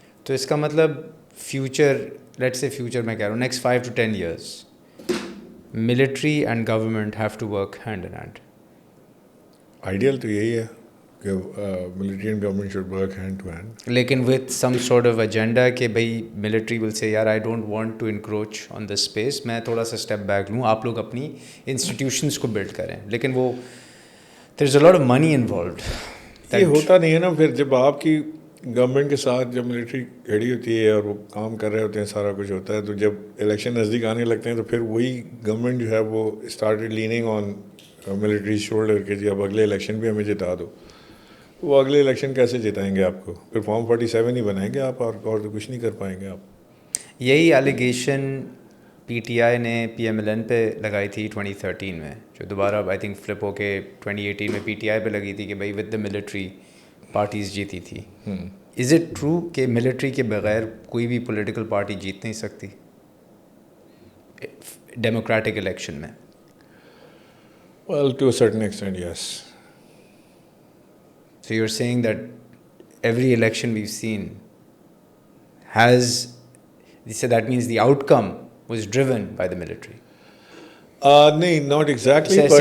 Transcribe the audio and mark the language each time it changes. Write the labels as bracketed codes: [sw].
[ur] تو اس کا مطلب [en] future, let's say future [ur] میں کہہ رہا ہوں, [en] Next 5 to 10 years military and government have to work hand in hand. Ideal [ur] تو یہی ہے کہ [en] military and government should work hand to hand, لیکن with some sort of agenda کہ بھائی military will say یار I don't want to encroach on this space, [ur] میں تھوڑا سا [en] step back لوں, [ur] آپ لوگ اپنی انسٹیٹیوشنس کو بلڈ کریں. لیکن وہ [en] there is a lot of money involved. [ur] یہ ہوتا نہیں ہے نا. پھر جب آپ کی گورنمنٹ کے ساتھ جب ملٹری کھڑی ہوتی ہے اور وہ کام کر رہے ہوتے ہیں, سارا کچھ ہوتا ہے, تو جب الیکشن نزدیک آنے لگتے ہیں تو پھر وہی گورنمنٹ جو ہے وہ [en] started leaning on military shoulder [ur] کہ جی اب اگلے الیکشن بھی ہمیں جتا دو. وہ اگلے الیکشن کیسے جتائیں گے آپ کو؟ پھر فارم 47 ہی بنائیں گے آپ, اور تو کچھ نہیں کر پائیں گے آپ. یہی ایلیگیشن PTI نے PMLN پہ لگائی تھی 2013 میں, جو دوبارہ [en] I think flip [ur] ہو کے 2018 میں PTI پہ لگی تھی کہ بھائی [en] with the military parties [ur] جیتی تھی. [en] is it true [ur] کہ ملٹری کے بغیر کوئی بھی پولیٹیکل پارٹی جیت نہیں سکتی ڈیموکریٹک الیکشن میں؟ [en] Well, to a certain extent, yes. So you're saying that every election we've seen has, so that means the outcome was driven by the military. [ur] نہیں, [en] not exactly.